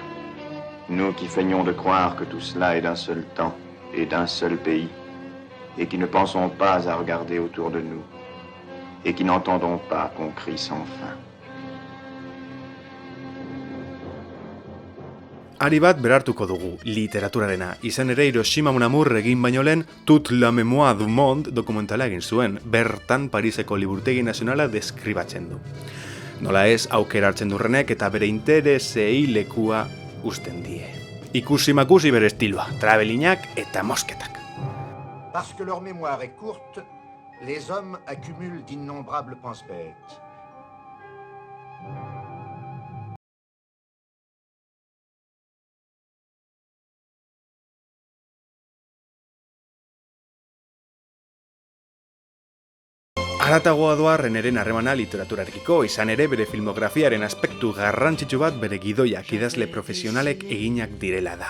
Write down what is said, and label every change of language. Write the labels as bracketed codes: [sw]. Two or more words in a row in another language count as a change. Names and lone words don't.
[fr] Nous qui feignons de croire que tout cela est d'un seul temps et d'un seul pays, et qui ne pensons pas à regarder autour de nous, et qui n'entendons pas qu'on crie sans fin. [eu] Ari bat berartuko dugu, literaturarena. Izan ere Hiroshima Mon Amour egin baino lehen Toute la mémoire du monde dokumentala egin zuen, bertan Pariseko liburutegi nazionala deskribatzen du. Nola ez, aukera hartzen durrenek eta bere interesei lekua usten die. Ikusi makusi bere estiloa, travelinak eta mosketak. [fr] Parce que leur mémoire est courte, les hommes accumulent d'innombrables pense-bêtes. [eu] Haratagoa doa Reneren harremana literaturarekiko, izan ere bere filmografiaren aspektu garrantzitsu bat bere gidoiak idazle profesionalek eginak direla da.